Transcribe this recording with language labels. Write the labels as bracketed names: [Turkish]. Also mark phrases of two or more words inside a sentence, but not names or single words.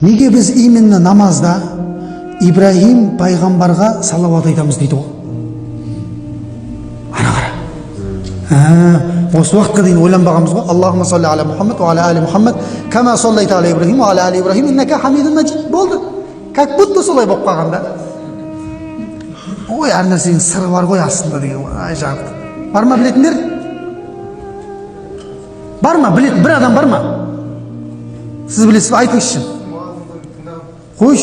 [Kazakh] Неге біз именно намазда Ибрахим пайғамбарға салауат айтамыз дейді ғой. Ана қара. Осы уақытқа дейін ойланбағанбыз ғой. [Arabic] اللهم صل على محمد وعلى آل محمد كما صليت على إبراهيم وعلى آل إبراهيم إنك حميد مجيد. [Kazakh] Болды. [Russian] Как будто [Kazakh] солай болып қалғанда. Ой, әр нәрсенің сыры бар ғой астында деген. Ай жарық. Бар ма білетіндер? Бар ма білетін бір адам бар ма? Сіз білесіз бе? Айтыңызшы. Қойш.